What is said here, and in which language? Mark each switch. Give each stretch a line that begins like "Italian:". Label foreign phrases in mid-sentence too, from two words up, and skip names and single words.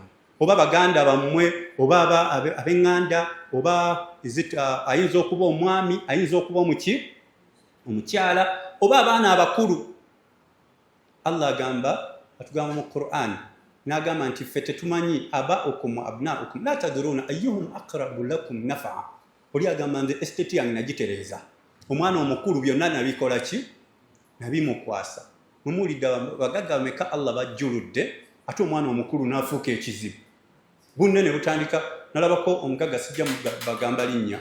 Ganda: Oba baganda bammwe oba ab'eŋŋanda oba ayinza okuba omwami ayinza okuba omukyala oba abaana abakulu. Allah atugamba mu Qur'an n'agamba nti ffe tetumanyi
Arabic: آباؤكم وأبناؤكم لا تدرون أيهم أقرب لكم نفعا.
Ganda: Oli agamba nze estate yange nagitereeza omwana omukulu byonna nabikola ki? Nabimukwasa. Mumuwulidde bagagga bameka Allah bajjuludde ate omwana omukulu n'afuuka ekizibu. Bunne ne butandika nalabako omugagga sijja bagamba linnya.